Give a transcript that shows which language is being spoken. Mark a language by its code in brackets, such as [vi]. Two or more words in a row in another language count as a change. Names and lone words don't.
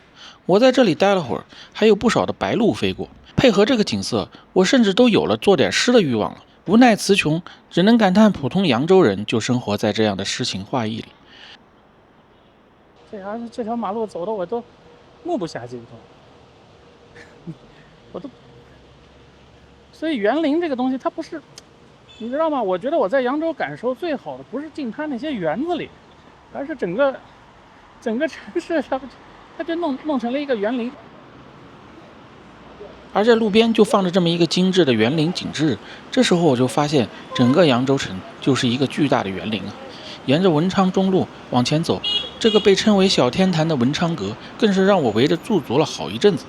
[zh] 我在這裡待了會兒，還有不少的白鷺飛過，配合這個景色，我甚至都有了做點詩的慾望了。無奈詞窮，只能感嘆普通揚州人就生活在這樣的詩情畫意裡。這條馬路走的我都目不暇接，所以園林這個東西它不是，你知道嗎？我覺得我在揚州感受最好的不是進它那些園子裡，而是整個城市它就弄成了一個園林。而在路邊就放着這麼一個精緻的園林景致，這時候我就發現整個揚州城就是一個巨大的園林啊！沿着文昌中路往前走，這個被稱為小天壇的文昌閣，更是讓我圍着駐足了好一陣子。